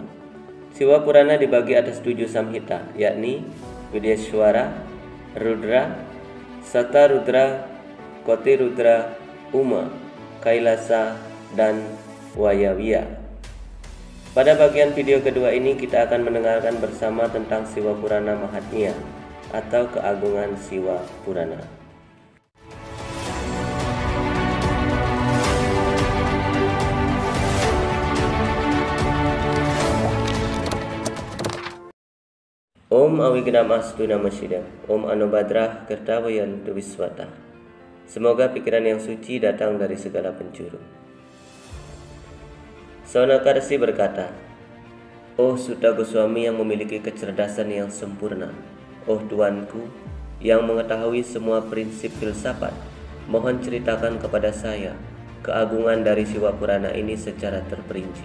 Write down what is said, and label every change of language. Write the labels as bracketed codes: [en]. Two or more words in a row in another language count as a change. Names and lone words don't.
[id] Siwa Purana dibagi atas 7 samhita, yakni Vidyaswara, Rudra, Sata Rudra, Koti Rudra, Uma, Kailasa, dan Wayaviya. Pada bagian video kedua ini kita akan mendengarkan bersama tentang Siwa Purana Mahatmya atau keagungan Siwa Purana. [sa] Om Awignam Astu Namasidam, Om Anubhadrah Kertawayantu Viswata. [id] Semoga pikiran yang suci datang dari segala penjuru. Sonakarsi berkata, "Oh Suta Goswami yang memiliki kecerdasan yang sempurna, oh Tuanku yang mengetahui semua prinsip filsafat, mohon ceritakan kepada saya keagungan dari Siwa Purana ini secara terperinci.